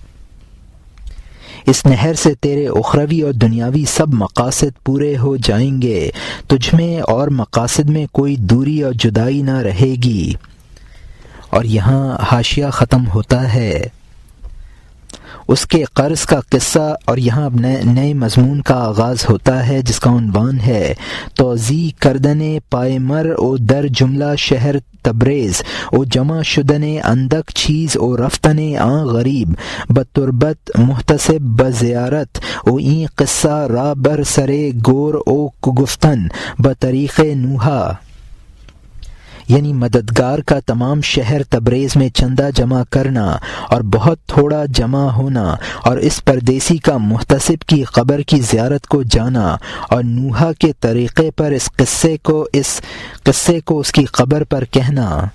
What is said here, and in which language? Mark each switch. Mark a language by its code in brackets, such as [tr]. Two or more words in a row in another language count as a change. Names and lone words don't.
[ur] اس نہر سے تیرے اخروی اور دنیاوی سب مقاصد پورے ہو جائیں گے، تجھ میں اور مقاصد میں کوئی دوری اور جدائی نہ رہے گی۔ اور یہاں حاشیہ ختم ہوتا ہے۔ اس کے قرض کا قصہ، اور یہاں اب نئے مضمون کا آغاز ہوتا ہے جس کا عنوان ہے [fa] توضیح کردن پائے مر او در جملہ شہر تبریز او جمع شدن اندک چیز او رفتن آن غریب بتربت محتسب بزیارت او این قصہ را بر سرے گور او گفتن بطریق نوحہ، [ur] یعنی مددگار کا تمام شہر تبریز میں چندہ جمع کرنا اور بہت تھوڑا جمع ہونا، اور اس پردیسی کا محتسب کی قبر کی زیارت کو جانا، اور نوحہ کے طریقے پر اس قصے کو اس کی قبر پر کہنا۔